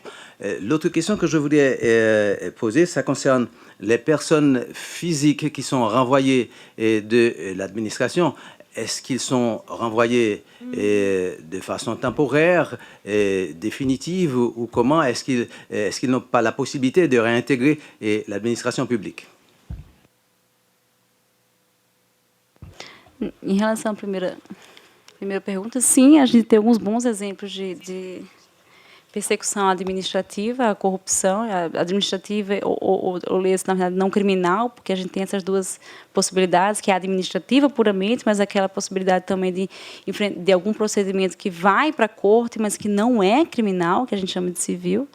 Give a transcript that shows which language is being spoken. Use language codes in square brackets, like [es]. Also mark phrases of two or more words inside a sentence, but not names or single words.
[fr] L'autre question que je voulais poser, ça concerne les personnes physiques qui sont renvoyées de l'administration. Est-ce qu'ils sont renvoyés de façon temporaire, définitive, ou comment est-ce qu'ils n'ont pas la possibilité de réintégrer l'administration publique? [pt] Em relação à primeira pergunta, sim, a gente tem alguns bons exemplos de persecução administrativa, a corrupção, administrativa ou leis, na verdade, não criminal, porque a gente tem essas duas possibilidades, que é a administrativa puramente, mas aquela possibilidade também de algum procedimento que vai para a corte, mas que não é criminal, que a gente chama de civil.